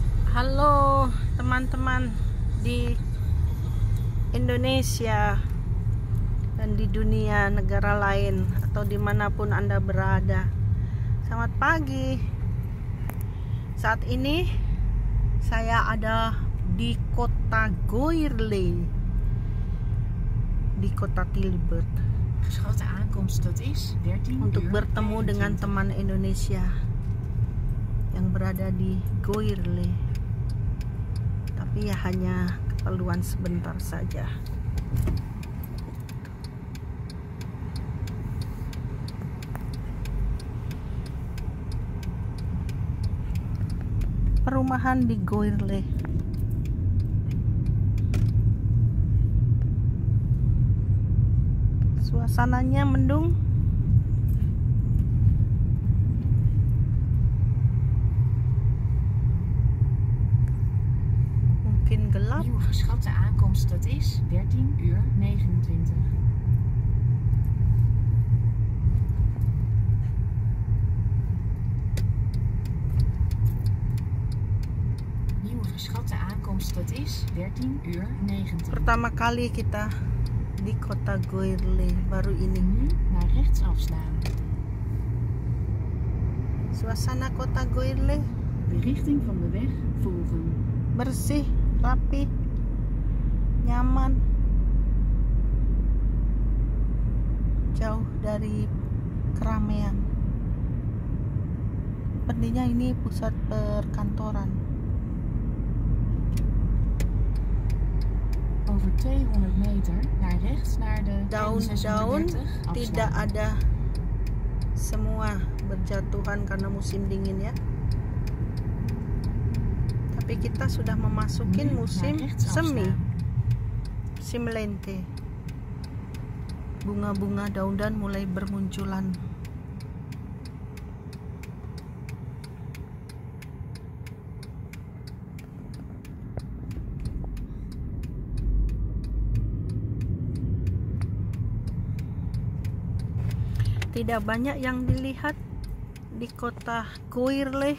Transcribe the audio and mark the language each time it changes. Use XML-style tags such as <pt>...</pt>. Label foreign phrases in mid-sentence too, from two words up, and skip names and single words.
<id>Halo teman-teman di Indonesia dan di dunia negara lain atau dimanapun Anda berada. Selamat pagi. Saat ini saya ada di kota Goirle, di kota Tilburg,</id> <nl>Geschatte aankomst dat is 13</nl> <id>untuk</id> <nl>uur</nl> <id>bertemu dengan</id> <nl>25.</nl> <id>teman Indonesia yang berada di Goirle, tapi ya hanya keperluan sebentar saja. Perumahan di Goirle. Suasananya mendung. Mungkin gelap.</id> <nl>Nieuwe geschatte aankomst dat is 13 uur 29. Nieuwe geschatte aankomst dat is 13 uur 29.</nl> <id>Pertama kali kita di kota Goirle baru ini.</id> <nl>Nu naar rechts afslaan.</nl> <id>Suasana kota Goirle</id> <nl>De richting van de weg volgen.</nl> <id>bersih, rapi, nyaman, jauh dari keramaian. Sepertinya ini pusat perkantoran.</id> <nl>Over 200 meter naar rechts naar de</nl> <id>Daun-daun</id> <nl>N36</nl> <id>tidak</id> <nl>afslaan.</nl> <id>ada, semua berjatuhan karena musim dingin ya. Tapi kita sudah memasukin</id> <nl>Nu</nl> <id>musim</id> <nl>naar rechts</nl> <id>semi,</id> <nl>afslaan. simlente.</nl> <id>Bunga-bunga daun-daun mulai bermunculan. Tidak banyak yang dilihat di kota Goirle.</id>